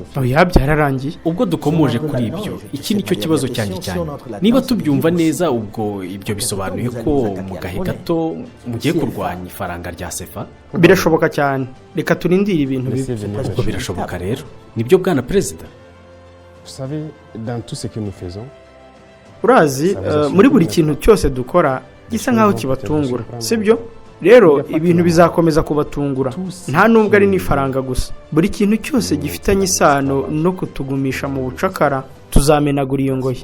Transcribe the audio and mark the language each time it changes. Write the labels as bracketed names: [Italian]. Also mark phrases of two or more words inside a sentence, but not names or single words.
[Kinyarwanda] Oya, byararangiye. Ubwo dukomoje kuri ibyo, iki nicyo kibazo cyanjye cyane. Niba tubyumva neza, ubwo ibyo bisobanuye ko mu gahe gato mugiye kurwanya ifaranga rya CFA? Birashoboka cyane. Reka turindire ibintu bibi. Ubwo birashoboka rero. Nibyo bwana Perezida? [French] Vous savez, dans tout ce que nous faisons, [Kinyarwanda] urazi muri buri kintu cyose dukora gisa nkaho kibatungura, sibyo? Rero ibintu bizakomeza kubatungura, nta nubwo ari n'ifaranga gusa. Buri kintu cyose gifitanye isano no kutugumisha mu bucakara tuzamenagura iyo ngoyi.